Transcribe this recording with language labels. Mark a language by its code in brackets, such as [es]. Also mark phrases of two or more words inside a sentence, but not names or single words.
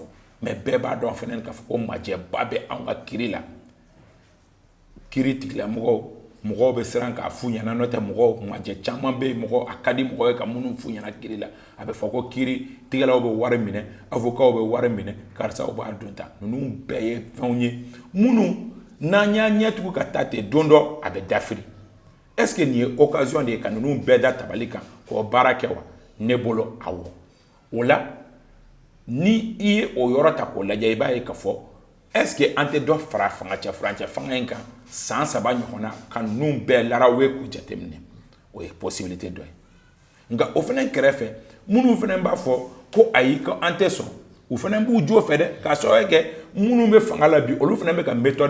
[bm] mais bɛɛ b'a dɔn fɛnɛ k'a fɔ ko majɛba bɛ an ka kiri la kiri tigilamɔgɔw mɔgɔw bɛ siran k'a f'u ɲɛna n'o tɛ mɔgɔw majɛ caman bɛ yen mɔgɔ a ka di mɔgɔ ye ka minnu f'u ɲɛna kiri la a bɛ fɔ ko kiri tigɛlaw bɛ wari minɛ avocats bɛ wari minɛ karisaw b'a don ta ninnu bɛɛ ye fɛnw ye minnu n'an y'a ɲɛtugu ka taa ten don dɔ a bɛ dafiri [fr] est-ce que [bm] nin ye occasion de ye ka ninnu bɛɛ da tabali kan k'o baara kɛ wa ne bolo awɔ o la ni i ye o yɔrɔ ta k'o lajɛ i b'a ye k'a fɔ [fr] est-ce que [bm] an tɛ dɔ fara furancɛ fanga in kan san 3 ɲɔgɔnna ka ninnu bɛɛ larawe k'u jateminɛ o ye possibilité dɔ ye nka o fana kɛrɛfɛ minnu fana b'a fɔ ko ayi ko an tɛ sɔn u fana b'u jo fɛ dɛ k'a sababu kɛ minnu bɛ fanga la bi olu fana bɛ ka méthode